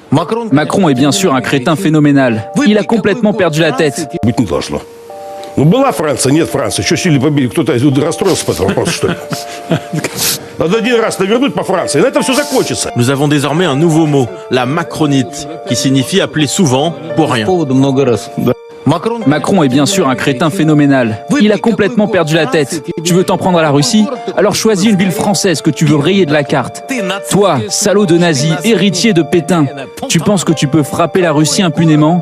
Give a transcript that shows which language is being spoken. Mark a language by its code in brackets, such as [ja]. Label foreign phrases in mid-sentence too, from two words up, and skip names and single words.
[fr] Macron est bien sûr un crétin phénoménal. Il a complètement perdu la tête. [ru] Быть не должно. Ну, была Франция, нет Франции. Что сильно побили? Кто-то расстроился по этому вопросу, что ли? Надо один раз навернуть по Франции, и на этом все закончится. [fr] Nous avons désormais un nouveau mot, la macronite, qui signifie appeler souvent pour rien. Macron est bien sûr un crétin phénoménal. Il a complètement perdu la tête. Tu veux t'en prendre à la Russie? Alors choisis une ville française que tu veux rayer de la carte. Toi, salaud de nazi, héritier de Pétain, tu penses que tu peux frapper la Russie impunément?